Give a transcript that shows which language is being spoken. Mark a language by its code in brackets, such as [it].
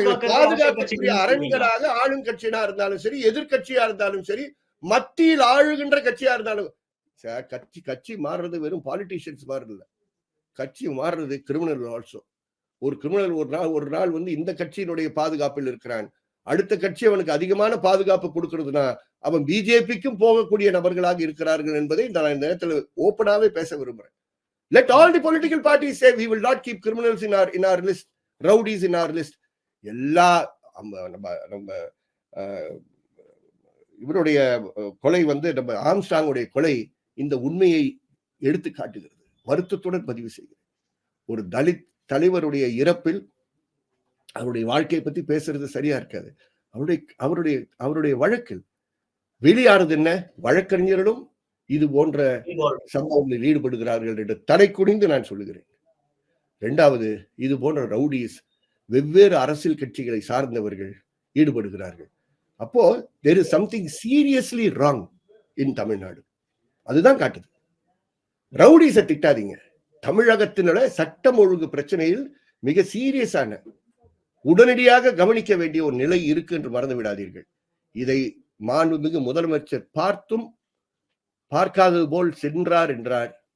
[ta] பாதுகாக்கக்கூடிய அரண்களாக ஆளும் கட்சியா இருந்தாலும் சரி, எதிர்கட்சியா இருந்தாலும் சரி, மத்தியில் ஆளுகின்ற கட்சியா இருந்தாலும் கட்சி மாறுறது வெறும் பாலிட்டிஷியன்ஸ் மாறுறது, கட்சி மாறுறது கிரிமினல் ஆல்சோ. ஒரு கிரிமினல் ஒரு நாள் வந்து இந்த கட்சியினுடைய பாதுகாப்பில் இருக்கிறான், அடுத்த கட்சி அவனுக்கு அதிகமான பாதுகாப்பு கொடுக்கிறதுனா அவன் பிஜேபிக்கும் போகக்கூடிய நபர்களாக இருக்கிறார்கள் என்பதை நான் இந்த நேரத்தில் ஓப்பனாவே பேச விரும்புறேன். [en] Let all the political parties say we will not keep criminals in our list, rowdies in our list. [ta] எல்லா நம்ம இவருடைய கொலை வந்து நம்ம ஆம்ஸ்ட்ராங்குடைய கொலை இந்த உண்மையை எடுத்து காட்டுகிறது. வருத்தத்துடன் பதிவு செய்கிறேன். ஒரு தலித் தலைவருடைய இறப்பில் அவருடைய வாழ்க்கையை பத்தி பேசுறது சரியா இருக்காது. அவருடைய வழக்கில் வெளியானது என்ன? வழக்கறிஞர்களும் இது போன்ற சம்பவங்களில் ஈடுபடுகிறார்கள் என்று தலை குனிந்து நான் சொல்லுகிறேன். இரண்டாவது, இது போன்ற ரவுடிஸ் வெவ்வேறு அரசியல் கட்சிகளை சார்ந்தவர்கள் ஈடுபடுகிறார்கள். [en] அப்போ there is something seriously wrong in Tamil Nadu. [ta] அதுதான் காட்டுது. ரவுடிஸை திட்டாதீங்க. தமிழகத்தினுள்ள சட்டம் ஒழுங்கு பிரச்சனையில் மிக சீரியஸான உடனடியாக கவனிக்க வேண்டிய ஒரு நிலை இருக்கு என்று மறந்து விடாதீர்கள். இதை மாண்புமிகு முதலமைச்சர் பார்த்தும் பார்க்காதது போல் சென்றார் என்றார்.